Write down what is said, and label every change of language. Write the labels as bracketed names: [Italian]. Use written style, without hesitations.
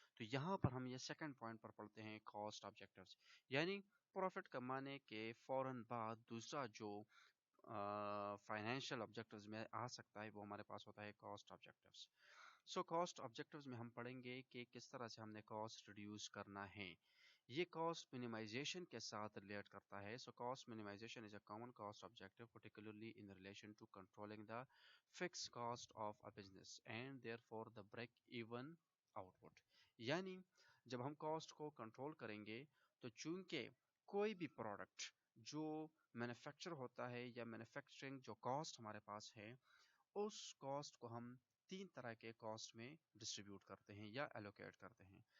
[Urdu] تو یہاں پر ہم یہ سیکنڈ پوائنٹ پر پڑھتے ہیں کاسٹ آبجیکٹیوز، یعنی پروفٹ کمانے کے فوراً بعد دوسرا جو فائنینشیل آبجیکٹیوز میں آ سکتا ہے وہ ہمارے پاس ہوتا ہے cost objectives. So cost objectives میں ہم پڑھیں گے کہ کس طرح سے ہم نے کاسٹ ریڈیوس کرنا ہے. یہ کاسٹ منیمائزیشن کے ساتھ ریلیٹ کرتا ہے. [English] So cost minimization is a common cost objective particularly in relation to controlling the fixed cost of a business and therefore the break even output. [Urdu] یعنی جب ہم کاسٹ کو کنٹرول کریں گے تو چونکہ کوئی بھی پروڈکٹ جو مینوفیکچر ہوتا ہے یا مینوفیکچرنگ جو کاسٹ ہمارے پاس ہے، اس کاسٹ کو ہم تین طرح کے کاسٹ میں ڈسٹریبیوٹ کرتے ہیں یا ایلوکیٹ کرتے ہیں.